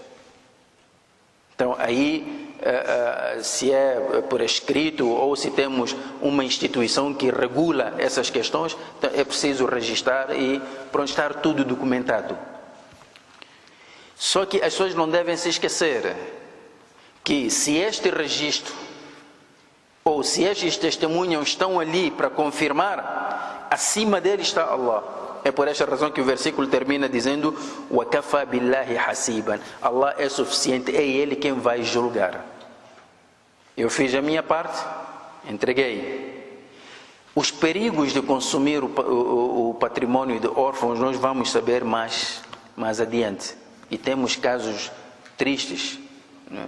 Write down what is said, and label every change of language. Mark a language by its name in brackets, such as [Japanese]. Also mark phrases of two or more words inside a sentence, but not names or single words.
[Portuguese] Então, aí, se é por escrito ou se temos uma instituição que regula essas questões, então é preciso registrar e pronto, estar tudo documentado. Só que as pessoas não devem se esquecer que se este registro ou se estes testemunhos estão ali para confirmar, acima dele está Allah. É por esta razão que o versículo termina dizendo: [Arabic] وَكَفَى بِاللَّهِ حَسِيبًا, [Portuguese] Allah é suficiente, é Ele quem vai julgar. Eu fiz a minha parte, entreguei. Os perigos de consumir o patrimônio de órfãos nós vamos saber mais adiante. E temos casos tristes, né?